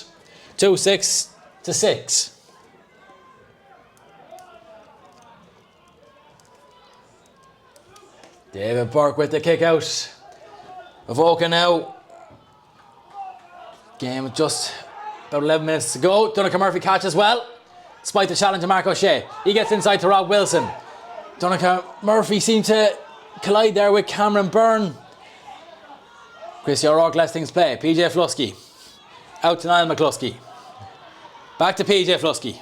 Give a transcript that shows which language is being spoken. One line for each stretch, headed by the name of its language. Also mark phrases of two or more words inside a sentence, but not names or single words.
English: 2-6 to 6. David Burke with the kick out. Avoca now. Game just about 11 minutes to go. Donncha Murphy catches well, despite the challenge of Mark O'Shea. He gets inside to Rob Wilson. Donncha Murphy seemed to collide there with Cameron Byrne. Christy O'Rourke lets things play. PJ Flusky. Out to Niall McCluskey. Back to PJ Flusky.